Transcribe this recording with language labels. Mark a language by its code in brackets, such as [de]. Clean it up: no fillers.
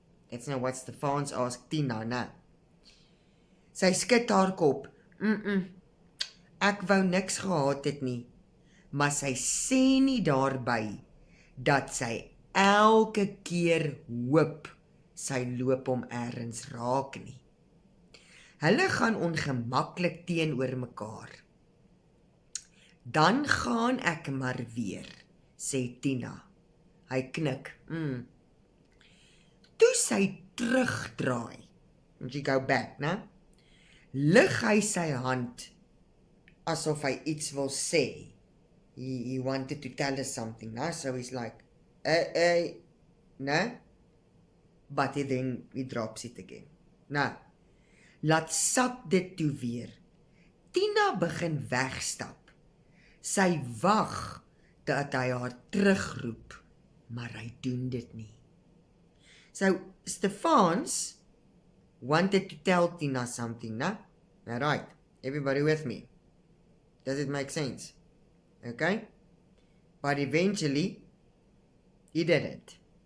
[en] That's not what Stefans ask Tina, né? [af] Sy skud haar kop. Ek wou niks gehad het nie. Maar sy sê nie daarby dat sy elke keer hoop sy loop hom ergens raak nie. Hulle gaan ongemaklik teenoor mekaar. Dan gaan ek maar weer, sê Tina. Hy knik. Toe sy terugdraai, [en] and she go back, né? [af] Lig hy sy hand asof hy iets wil sê. [en] He wanted to tell us something, né? So he's like, né? But then he drops it again. [af] Nou, laat sak dit toe weer. Tina begin wegstap. Sy wag dat hy haar terugroep, maar hy doen dit nie. [en] So, Stefans wanted to tell Tina something, né? Alright, everybody with me? Does it make sense? Okay? But eventually, he didn't.